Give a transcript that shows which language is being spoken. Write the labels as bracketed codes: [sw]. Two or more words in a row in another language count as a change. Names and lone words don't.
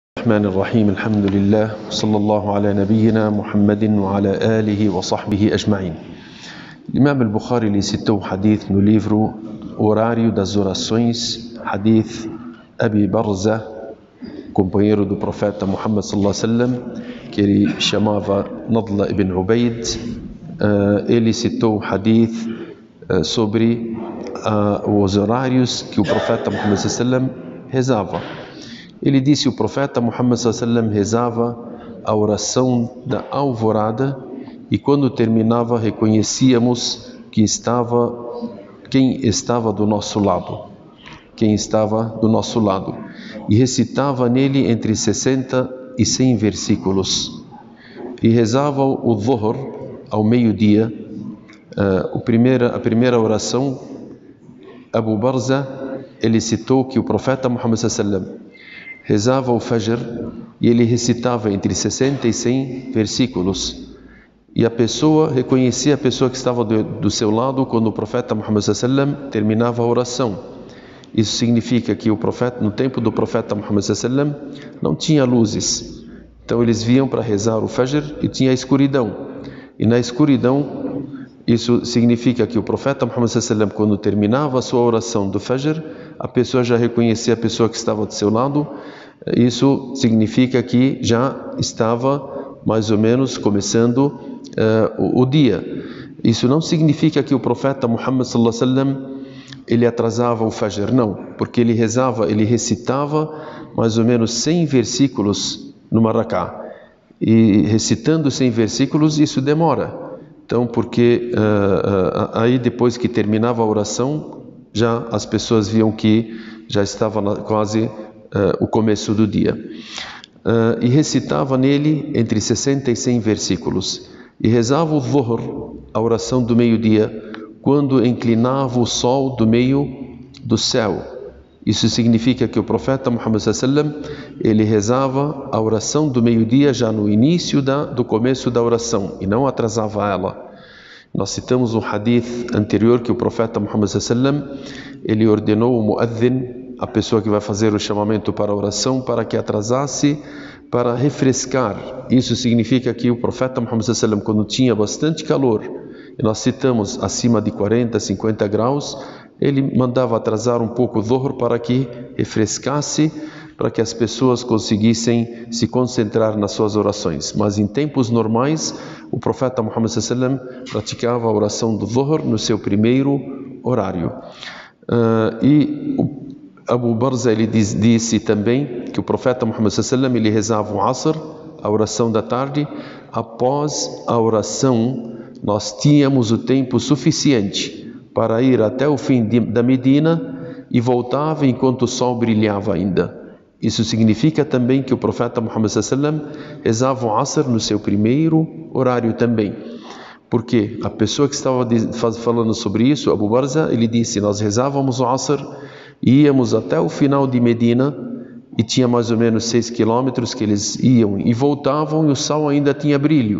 [ar] الرحمن الرحيم الحمد لله صلى الله على نبينا محمد وعلى آله وصحبه أجمعين. [pt] Imam al-Bukhari ele citou o hadith no livro Horário das Orações, hadith Abi Barza, companheiro do profeta Muhammad [ar] صلى الله عليه وسلم, [pt] que ele chamava Nadla ibn Ubayd. Ele citou o hadith sobre os horários que o profeta Muhammad [ar] صلى الله عليه وسلم [pt] rezava. Ele disse: o profeta Muhammad [ar] صلى الله عليه وسلم [pt] rezava a oração da alvorada, e quando terminava reconhecíamos que quem estava do nosso lado, e recitava nele entre 60 e 100 versículos, e rezava o Dhuhr ao meio-dia. A primeira oração, Abu Barza, ele citou que o profeta Muhammad [ar] صلى الله عليه وسلم [pt] rezava o Fajr e ele recitava entre 60 e 100 versículos. E a pessoa reconhecia a pessoa que estava do seu lado quando o profeta Muhammad [ar] صلى الله عليه وسلم [pt] terminava a oração. Isso significa que no tempo do profeta Muhammad [ar] صلى الله عليه وسلم [pt] não tinha luzes. Então eles vinham para rezar o Fajr e tinha escuridão. E na escuridão, isso significa que o profeta Muhammad [ar] صلى الله عليه وسلم, [pt] quando terminava a sua oração do Fajr, a pessoa já reconhecia a pessoa que estava do seu lado. Isso significa que já estava mais ou menos começando o dia. Isso não significa que o profeta Muhammad [ar] صلى الله عليه وسلم [pt] ele atrasava o Fajr, não, porque ele recitava mais ou menos 100 versículos numa rak'ah. E recitando 100 versículos, isso demora. Então, porque aí depois que terminava a oração, já as pessoas viam que já estava quase o começo do dia. E recitava nele entre 60 e 100 versículos. E rezava o Dhuhr, a oração do meio-dia, quando inclinava o sol do meio do céu. Isso significa que o profeta Muhammad [ar] صلى الله عليه وسلم, [pt] ele rezava a oração do meio-dia já no início do começo da oração, e não atrasava ela. Nós citamos um hadith anterior que o profeta Muhammad [ar] صلى الله عليه وسلم, [pt] ele ordenou o muadhin, a pessoa que vai fazer o chamamento para a oração, para que atrasasse, para refrescar. Isso significa que o profeta Muhammad [ar] صلى الله عليه وسلم, [pt] quando tinha bastante calor, e nós citamos acima de 40, 50 graus, ele mandava atrasar um pouco o Dhuhr para que refrescasse, para que as pessoas conseguissem se concentrar nas suas orações. Mas em tempos normais, o profeta Muhammad [ar] صلى الله عليه وسلم [pt] praticava a oração do Dhuhr no seu primeiro horário. E Abu Barza ele disse também que o profeta Muhammad [ar] صلى الله عليه وسلم [pt] ele rezava o Asr, a oração da tarde. Após a oração, nós tínhamos o tempo suficiente para ir até o fim da Medina e voltava enquanto o sol brilhava ainda. Isso significa também que o profeta Muhammad [ar] صلى الله عليه وسلم [pt] rezava o Asr no seu primeiro horário também. Porque a pessoa que estava falando sobre isso, Abu Barza, ele disse: nós rezávamos o Asr, íamos até o final de Medina e tinha mais ou menos 6 quilômetros que eles iam e voltavam e o sol ainda tinha brilho.